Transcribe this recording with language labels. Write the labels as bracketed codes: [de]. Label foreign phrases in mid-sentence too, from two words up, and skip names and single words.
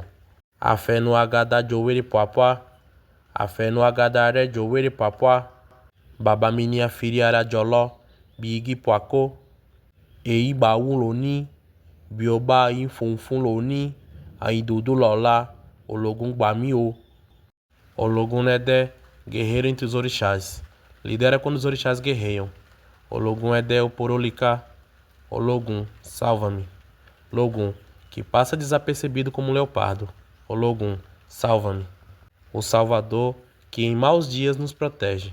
[yo] Afẹnu agada jowere pàpà, afẹnu agada rẹ jowere pàpà. Bàbá mi ní afiri ara jọlọ, bí igi pàkó. Èyí bá wù lóní, bí ó bá yín funfun lóní, àyídòdó lọ́la, Ologun Gbamiô. Ologun-Edé, [pt] guerreiro entre os orixás. Lidera quando os orixás guerreiam. Ologun-Edé [yo] o Porolicá. [pt] Ologun, salva-me. Logun, que passa desapercebido como um leopardo. Ologun, salva-me. O Salvador, que em maus dias nos protege.